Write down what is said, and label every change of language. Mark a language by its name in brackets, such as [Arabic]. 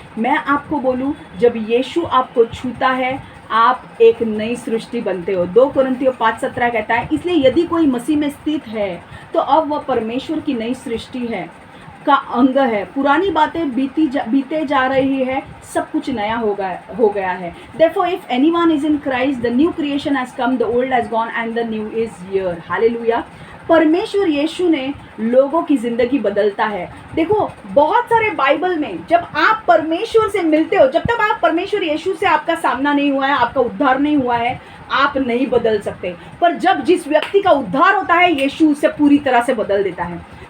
[Hindi] मैं आपको बोलूं, जब यीशु आपको छूता है, आप एक नई सृष्टि बनते हो। 2 कोरिन्थियों 5:17 कहता है, इसलिए यदि कोई मसीह में स्थित है तो अब वह परमेश्वर की नई सृष्टि है का अंग है। पुरानी बातें बीते जा रही है, सब कुछ नया हो गया है। [English] Therefore, if anyone is in Christ, the new creation has come, the old has gone and the new is here. [Hindi] Hallelujah. परमेश्वर यीशु ने लोगों की जिंदगी बदलता है। देखो, बहुत सारे बाइबल में जब आप परमेश्वर से मिलते हो, जब तक आप परमेश्वर यीशु से आपका सामना नहीं हुआ है, आपका उद्धार नहीं हुआ है, आप नहीं बदल सकते। पर जब जिस व्यक्ति का उद्धार होता है, यीशु उसे पूरी तरह से बदल देता है।